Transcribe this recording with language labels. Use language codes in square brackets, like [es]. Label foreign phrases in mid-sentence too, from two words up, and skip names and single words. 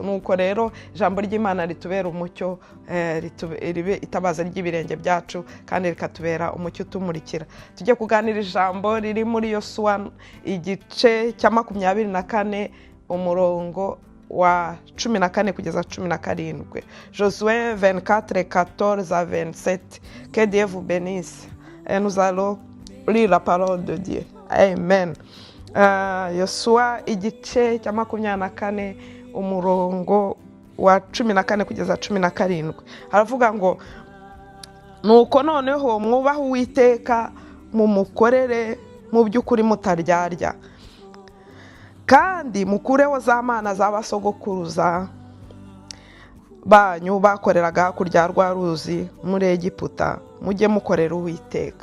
[rw] Nuko rero ijambo ry'Imana ritubera umucyo, ribe itabaza ry'ibirenge byacu, kandi rikatubera umucyo utumurikira. Tujye kuganira ijambo riri muri Yosuwa igice cya 24 umurongo wa 14 kugeza 17. [fr] Josué 24:14-27. Que Dieu vous bénisse. Et nous allons lire la parole de Dieu. [rw] Amen. Yosuwa igice cya 24 umurongo wa 14 kugeza 17. Haravuga ngo, nuko noneho mwubahe Uwiteka mumukorere mu by'ukuri mutaryarya, kandi mukureho za mana z'abasogokuruza banyu bakoreraga hakurya rwa ruzi muri Egiputa, mujye mukorera Uwiteka.